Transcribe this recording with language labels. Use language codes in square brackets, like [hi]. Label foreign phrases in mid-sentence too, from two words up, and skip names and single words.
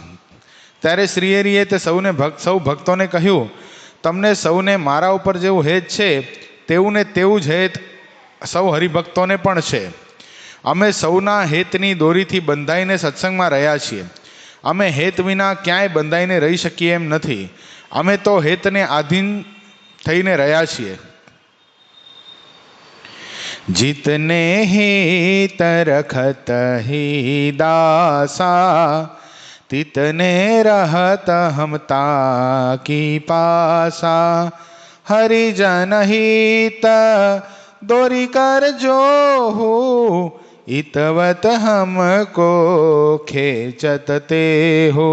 [gu] ત્યારે શ્રીહરિએ તે સૌ ભક્તોને કહ્યું, તમને સૌને મારા ઉપર જેવું હેત છે તેવું ને તેવું જ હેત સૌ હરિભક્તોને પણ છે। અમે સૌના હેતની દોરીથી બંધાઈને સત્સંગમાં રહ્યા છીએ। અમે હેત વિના ક્યાંય બંધાઈને રહી શકીએ એમ નથી। અમે તો હેતને આધીન થઈને રહ્યા છીએ। [hi] जितने हित रखत ही दासा तितने रहत हम ताकी पासा। हरिजन हित दोरी कर जो हो इतवत हमको खेचत ते हो।